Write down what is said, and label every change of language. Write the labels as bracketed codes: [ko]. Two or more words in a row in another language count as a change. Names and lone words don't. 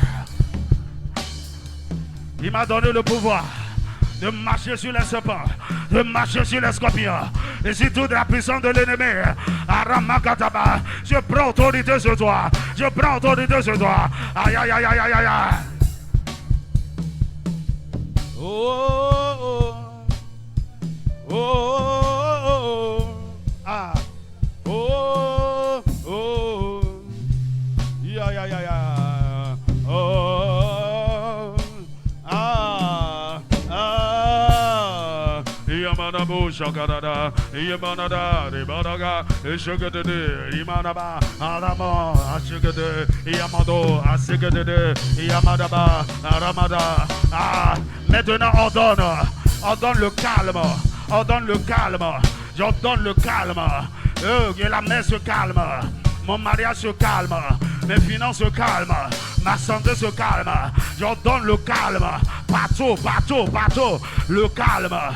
[fr] Il m'a donné le pouvoir de marcher sur les serpents, de marcher sur les scorpions, et sur toute la puissance de l'ennemi. Aramakataba, je prends autorité sur toi. Aïe, aïe, aïe, aïe, aïe, aïe. Oh, oh, oh, ah, oh, oh, ya, ya, ya, ya, oh, ah. Yamanabo Shakadada, Yamanada, Ribadaga, Shakade, Imanaba, Arama, Ashakade, Yamado, Asikade, Yamadaba, Aramada. Ah, maintenant ordonne le calme, j'ordonne le calme, que la mer se calme, mon mariage se calme, mes finances se calment, ma santé se calme, j'ordonne le calme, partout, le calme,